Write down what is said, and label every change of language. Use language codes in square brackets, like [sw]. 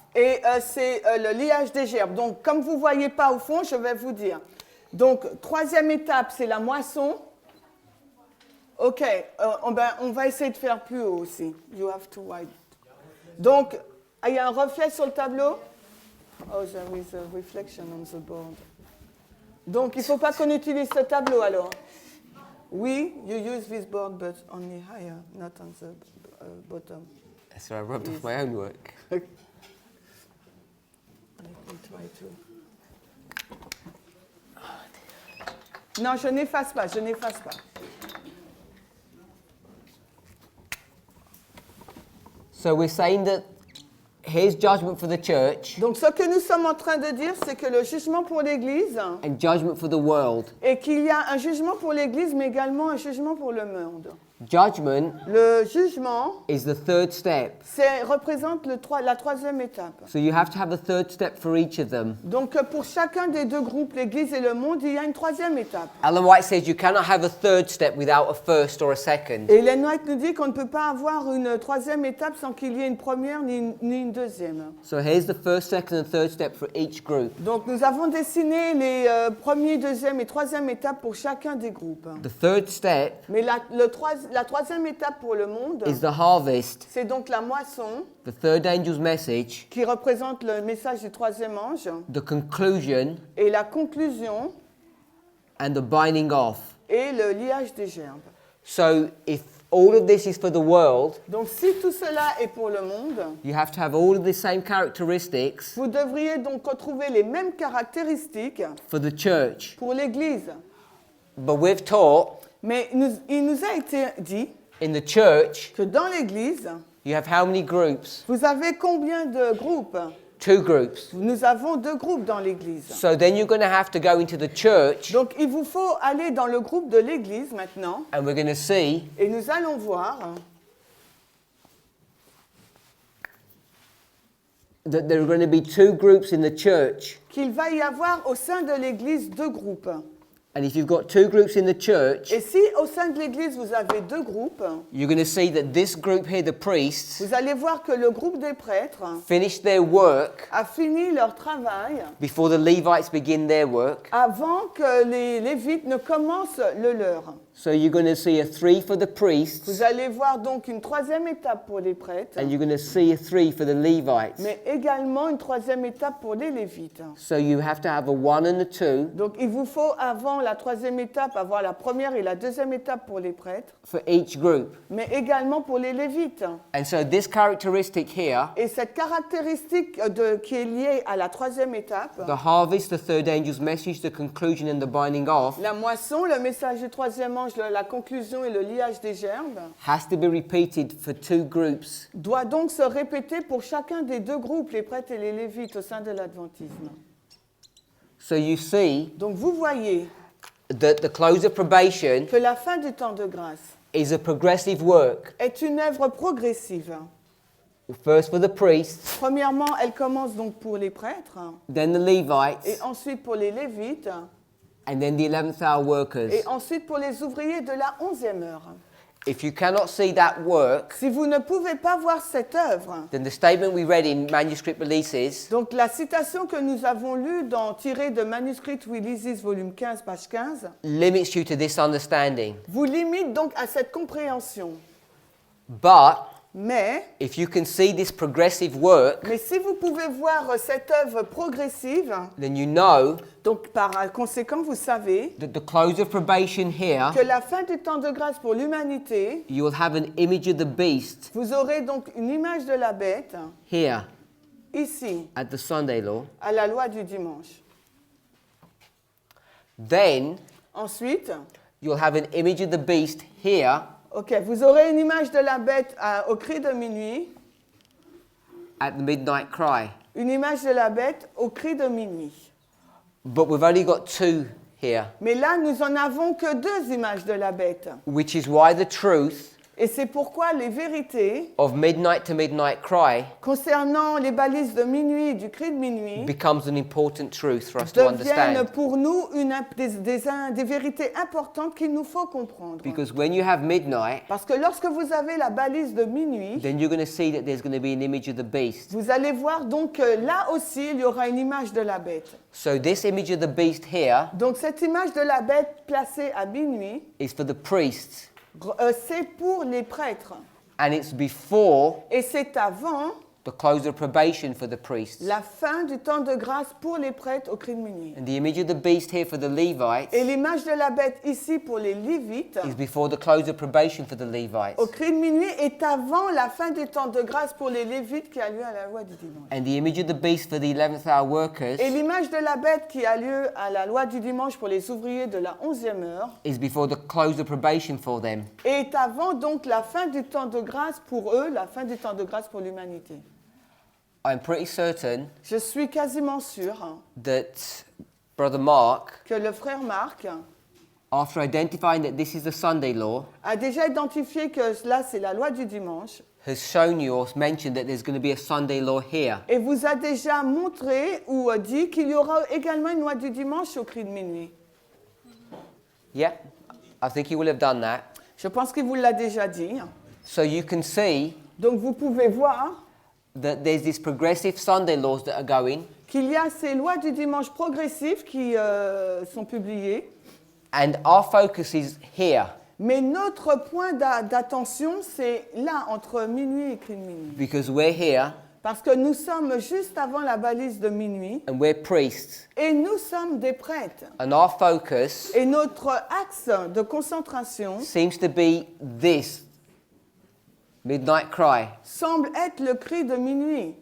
[fr] Et c'est le liage des gerbes. Donc, comme vous ne voyez pas au fond, je vais vous dire. Donc, troisième étape, c'est la moisson. OK, on va essayer de faire plus haut aussi. [en] You have to write. [fr] Donc, il y a un reflet sur le tableau. [en] Oh, there is a reflection on the board. [fr] Donc, il ne faut pas qu'on utilise ce tableau alors. [en] Oui, you use this board, but only higher, not on the bottom. So I rubbed off my own work. Let me try to. [fr] Non, je n'efface pas, je n'efface pas. [en] So we're saying that here's judgment for the church [fr] Donc, ce que nous sommes en train de dire, c'est que le jugement pour l'Église, [en] and judgment for the world. [fr] et qu'il y a un jugement pour l'Église, mais également un jugement pour le monde. [en] Judgment [fr] Le jugement [en] is the third step. [fr] représente la troisième étape. [en] So you have to have a third step for each of them. [fr] Donc pour chacun des deux groupes, l'Église et le monde, il y a une troisième étape. [en] Ellen White says you cannot have a third step without a first or a second. [fr] Et Ellen White nous dit qu'on ne peut pas avoir une troisième étape sans qu'il y ait une première ni une deuxième. [en] So here's the first, second and third step for each group. [fr] Donc nous avons dessiné les première, deuxième et troisième étape pour chacun des groupes. [en] The third step [fr] Mais la troisième étape pour le monde, [en] is the harvest. [fr] c'est donc la moisson [en] The third angel's message, [fr] qui représente le message du troisième ange [en] the conclusion, [fr] et la conclusion [en] and the binding off. [fr] et le liage des gerbes. [en] So if all of this is for the world, [fr] Donc si tout cela est pour le monde, [en] you have to have all of the same characteristics [fr] vous devriez donc retrouver les mêmes caractéristiques [en] for the church. [fr] pour l'Église. [en] But we've taught [fr] Mais il nous a été dit [en] in the church, [fr] que dans l'Église, [en] you have how many groups? [fr] vous avez combien de groupes? [en] 2 groups. [fr] Nous avons 2 groupes dans l'Église. [en] So then you're going to have to go into the church, [fr] Donc il vous faut aller dans le groupe de l'Église maintenant [en] and we're going to see [fr] et nous allons voir [en] that there are going to be 2 groups in the church. [fr] qu'il va y avoir au sein de l'Église 2 groupes. [en] And if you've got 2 groups in the church, [fr] Et si au sein de l'Église vous avez 2 groupes, [en] you're going to see that this group here, the priests, [fr] vous allez voir que le groupe des prêtres [en] finished their work [fr] a fini leur travail [en] before the Levites begin their work. [fr] avant que les Lévites ne commencent le leur. [en] So you're going to see a 3 for the priests, [fr] Vous allez voir donc une troisième étape pour les prêtres, [en] and you're going to see a 3 for the Levites. [fr] mais également une troisième étape pour les Lévites. [en] So you have to have a 1 and a 2 [fr] Donc il vous faut avant la troisième étape avoir la première et la deuxième étape pour les prêtres, [en] for each group. [fr] mais également pour les Lévites. [en] And so this characteristic here, [fr] Et cette caractéristique qui est liée à la troisième étape, [en] the harvest, the third angel's message, the conclusion and the binding off, [fr] la moisson, le message du troisième ange, la conclusion et le liage des gerbes, [en] has to be repeated for 2 groups. [fr] doit donc se répéter pour chacun des 2 groupes, les prêtres et les Lévites au sein de l'adventisme. [en] So you see [fr] Donc vous voyez [en] that the close of probation [fr] que la fin du temps de grâce [en] is a progressive work. [fr] est une œuvre progressive. [en] First for the priests, [fr] Premièrement, elle commence donc pour les prêtres, [en] then the Levites, [fr] et ensuite pour les Lévites, [en] and then the 11th hour workers. [fr] et ensuite pour les ouvriers de la 11e heure. [en] If you cannot see that work, [fr] Si vous ne pouvez pas voir cette œuvre, [en] then the statement we read in manuscript releases [fr] donc la citation que nous avons lue tirée de Manuscript Releases, volume 15, page 15, [en] limits you to this understanding. [fr] vous limite donc à cette compréhension. [en] But [fr] Mais [en] if you can see this progressive work, [fr] si vous pouvez voir cette œuvre progressive, [en] then you know [fr] donc par conséquent, vous savez [en] that the close of probation here, [fr] que la fin du temps de grâce pour l'humanité, [en] you will have an image of the beast [fr] vous aurez donc une image de la bête [en] here [fr] ici, [en] at the Sunday law. [fr] à la loi du dimanche. [en] Then [fr] Ensuite, [en] you'll have an image of the beast here [fr] ok, vous aurez une image de la bête au cri de minuit, [en] at the midnight cry. [fr] une image de la bête au cri de minuit. [en] But we've only got 2 here, [fr] Mais là, nous en avons que 2 images de la bête. [en] which is why the truth [fr] Et c'est pourquoi les vérités [en] of midnight to midnight cry [fr] concernant les balises de minuit, du cri de minuit, [en] becomes an important truth for us to [fr] deviennent [en] understand. [fr] pour nous des vérités importantes qu'il nous faut comprendre. [en] Because when you have midnight, [fr] Parce que lorsque vous avez la balise de minuit, [en] then you're going to see that there's going to be an image of the beast. [fr] vous allez voir donc que là aussi, il y aura une image de la bête. [en] So this image of the beast here [fr] Donc cette image de la bête placée à minuit, [en] is for the priests, [fr] c'est pour les prêtres. [en] and it's before [fr] Et c'est avant [en] the close of probation for the priests. [fr] la fin du temps de grâce pour les prêtres au cri de minuit. [en] And the image of the beast here for the Levites [fr] Et l'image de la bête ici pour les Lévites, [en] is before the close of probation for the Levites. [fr] au cri de minuit, est avant la fin du temps de grâce pour les Lévites qui a lieu à la loi du dimanche. [en] And the image of the beast for the 11th hour workers [fr] Et l'image de la bête qui a lieu à la loi du dimanche pour les ouvriers de la 11e heure [en] is before the close of probation for them. [fr] est avant donc la fin du temps de grâce pour eux, la fin du temps de grâce pour l'humanité. [en] I'm pretty certain [fr] Je suis quasiment sûre [en] that Brother Mark [fr] que le frère Marc [en] after identifying that this is the Sunday law, [fr] a déjà identifié que là, c'est la loi du dimanche, [en] has shown you or mentioned that there's going to be a Sunday law here. [fr] et vous a déjà montré ou dit qu'il y aura également une loi du dimanche au cri de minuit. [en] Yeah, I think he will have done that. [fr] Je pense qu'il vous l'a déjà dit. [en] So you can see [fr] Donc vous pouvez voir [en] that there's these progressive Sunday laws that are going, [fr] qu'il y a ces lois du dimanche progressives qui sont publiées, [en] and our focus is here [fr] mais notre point d'attention, c'est là, entre minuit et cri de minuit. [en] because we're here [fr] Parce que nous sommes juste avant la balise de minuit, [en] and we're priests, [fr] et nous sommes des prêtres. [en] and our focus [fr] Et notre axe de concentration [en] seems to be this midnight cry, [fr] semble être le cri de minuit.